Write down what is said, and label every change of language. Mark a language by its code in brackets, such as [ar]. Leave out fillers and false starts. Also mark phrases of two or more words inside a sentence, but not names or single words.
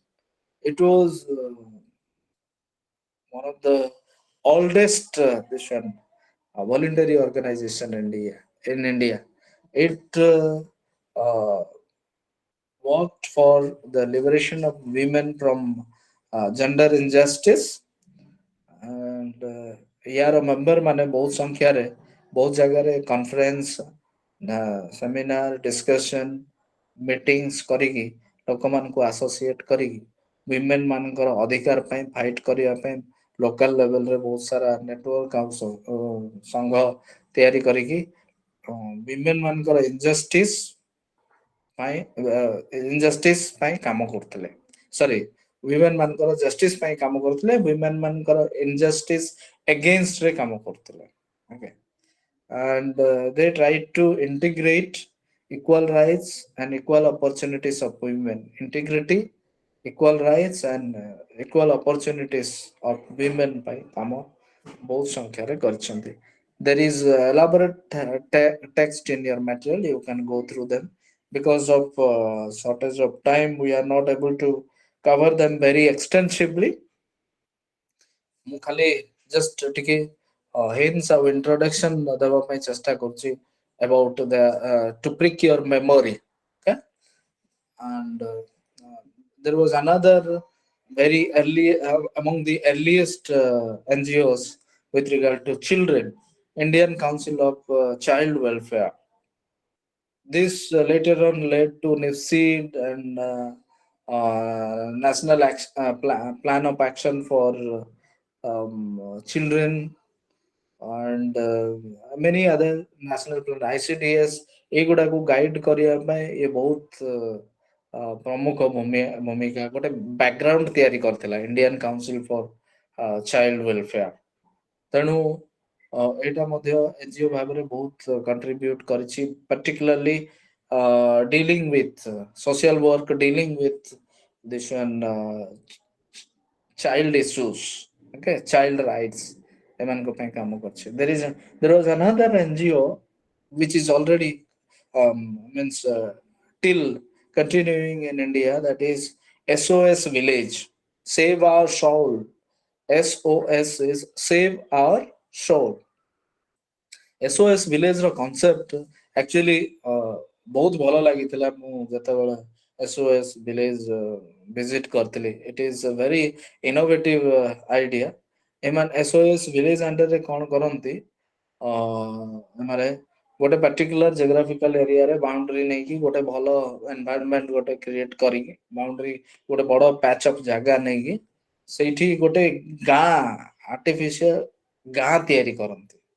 [en] It was one of the oldest this one, voluntary organization in India. In India, it uh, worked for the liberation of women from gender injustice [or] and ୟାର ମେମ୍ବର ମାନେ ବହୁତ ସଂଖ୍ୟାରେ ବହୁତ ଜାଗାରେ [en] conference seminar discussion meetings [or] କରିକି ଲୋକମାନଙ୍କୁ ଆସୋସିଏଟ୍ କରିକି ୱିମେନ୍ ମାନଙ୍କର ଅଧିକାର ପାଇଁ ଫାଇଟ୍ କରିବା ପାଇଁ [en] local levelରେ [or] ବହୁତ ସାରା ନେଟୱାର୍କ ଆଉ ସଂଘ ତିଆରି କରିକି ୱିମେନ୍ ମାନଙ୍କର ଇନଜଷ୍ଟିସ୍ ପାଇଁ କାମ କରୁଥିଲେ। ସରି, ୱିମେନ୍ ମାନଙ୍କର ଜଷ୍ଟିସ୍ ପାଇଁ କାମ କରୁଥିଲେ, ୱିମେନ୍ ମାନଙ୍କର [en] injustice againstରେ [or] କାମ କରୁଥିଲେ। ଓକେ, [en] and they tried to integrate equal rights and equal opportunities of women. Integrity, equal rights and equal opportunities of women by [or] କାମ ବହୁତ ସଂଖ୍ୟାରେ କରିଛନ୍ତି। [en] There is elaborate text in your material, you can go through them. Because of shortage of time, we are not able to cover them very extensively. [or] ମୁଁ ଖାଲି ଜଷ୍ଟ ଟିକେ hints ଆଉ introduction ଦେବା ପାଇଁ ଚେଷ୍ଟା କରୁଛି [en] about the to prick your memory. Okay, and there was another very early among the earliest NGOs with regard to children, Indian Council of Child Welfare. This later on led to NIFSEED and National Plan of Action for Children and many other national plan ICDS [or] ଏଗୁଡାକୁ ଗାଇଡ୍ କରିବା ପାଇଁ ଏ ବହୁତ ପ୍ରମୁଖ ଭୂମିକା ଗୋଟେ ବ୍ୟାକଗ୍ରାଉଣ୍ଡ ତିଆରି କରିଥିଲା ଇଣ୍ଡିଆନ କାଉନସିଲ ଫର ଚାଇଲ୍ଡ ୱେଲଫେୟାର। ତେଣୁ ଏଇଟା ମଧ୍ୟ ଏନଜିଓ ଭାବରେ ବହୁତ କଣ୍ଟ୍ରିବ୍ୟୁଟ କରିଛି, [en] particularly dealing with social work, dealing with this one child issues, okay, child rights [or] ଏମାନଙ୍କ ପାଇଁ କାମ କରିଛି। [en] There was another NGO which is already means till continuing in India, that is SOS Village, Save Our Soul. SOS is Save Our Soul. [or] SOS Village ର [en] concept actually [or] ବହୁତ ଭଲ ଲାଗିଥିଲା ମୁଁ ଯେତେବେଳେ SOS Village visit କରିଥିଲି। [en] It is a very innovative idea। [or] ଏମାନେ SOS Village ଅଣ୍ଡରରେ କଣ କରନ୍ତି, ଏମାନେ ଗୋଟେ [en] particular geographical areaରେ [or] ବାଉଣ୍ଡରୀ ନେଇକି ଗୋଟେ ଭଲ ଏନଭାୟରନମେଣ୍ଟ ଗୋଟେ କ୍ରିଏଟ କରିକି ବାଉଣ୍ଡରୀ ଗୋଟେ ବଡ [en] patch of [or] ଜାଗା ନେଇକି ସେଇଠି ଗୋଟେ ଗାଁ ଆର୍ଟିଫିସିଆଲ ଗାଁ ତିଆରି କରନ୍ତି।